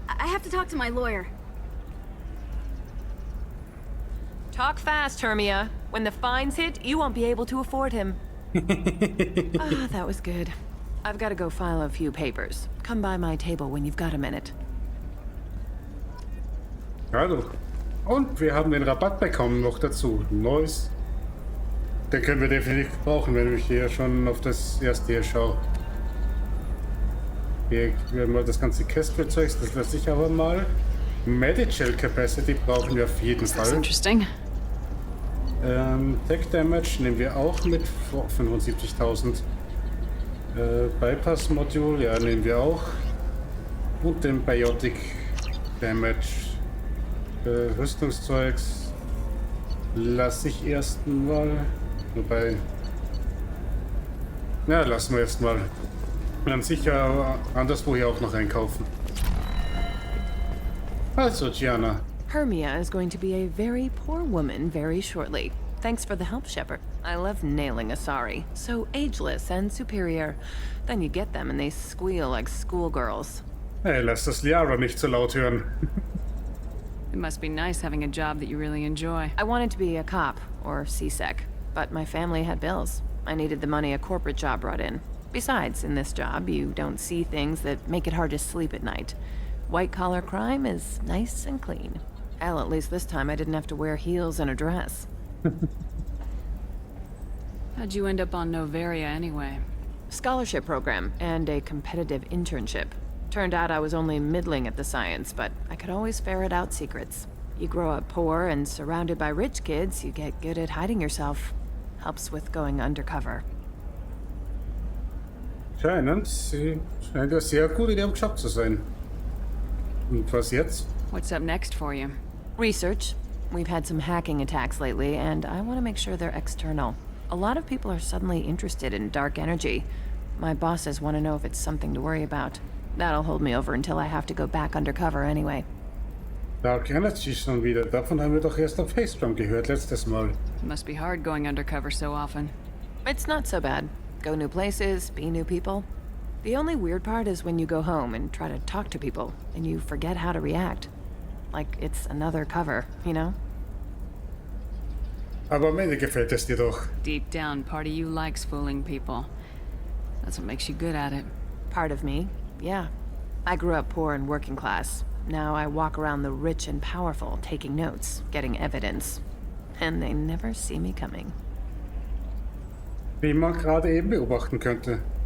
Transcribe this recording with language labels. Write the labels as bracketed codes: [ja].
[en] I have to talk to my lawyer. Talk fast, Hermia. When the fines hit, you won't be able to afford him. Ah, that was good. I've got to go file a few papers. Come by my table when you've got a minute. [de] Also. Und wir haben den Rabatt bekommen noch dazu. Neues. Den können wir definitiv brauchen, wenn ich hier schon auf das erste hier schaue. Hier werden wir das ganze Kästspielzeugs, das lasse ich aber mal. Medical Capacity brauchen wir auf jeden Fall. [en] That's interesting. [de] Tech Damage nehmen wir auch mit. 75.000. Bypass Module, ja, nehmen wir auch. Und den Biotic Damage. Rüstungszeugs lasse ich erstmal. Wobei. Ja, lassen wir erstmal. Dann sicher anderswo hier auch noch einkaufen. Also, Gianna. [en] Hermia is going to be a very poor woman very shortly. Thanks for the help, Shepard. I love nailing Asari. So ageless and superior. Then you get them and they squeal like schoolgirls. [de] Hey, lass das Liara nicht so laut hören. [en] It must be nice having a job that you really enjoy. I wanted to be a cop, or CSEC, but my family had bills. I needed the money a corporate job brought in. Besides, in this job, you don't see things that make it hard to sleep at night. White-collar crime is nice and clean. Hell, at least this time I didn't have to wear heels and a dress. How'd you end up on Noveria anyway? Scholarship program and a competitive internship. Turned out I was only middling at the science, but I could always ferret out secrets. You grow up poor and surrounded by rich kids, you get good at hiding yourself. Helps with going undercover. [de] Scheint ja sehr gut in ihrem Job zu sein. Und was jetzt? [en] What's up next for you? Research. We've had some hacking attacks lately, and I want to make sure they're external. A lot of people are suddenly interested in dark energy. My bosses want to know if it's something to worry about. That'll hold me over until I have to go back undercover anyway. [de] Dark Energy schon wieder. Davon haben wir doch erst am Facedrum gehört letztes Mal. [en] It must be hard going undercover so often. It's not so bad. Go new places, be new people. The only weird part is when you go home and try to talk to people, and you forget how to react. Like it's another cover, you know? [de] Aber am Ende gefällt es dir doch. [en] Deep down, part of you likes fooling people. That's what makes you good at it. Part of me, yeah. I grew up poor and working class. Now I walk around the rich and powerful, taking notes, getting evidence. And they never see me coming. [de] Wie man gerade eben beobachten könnte.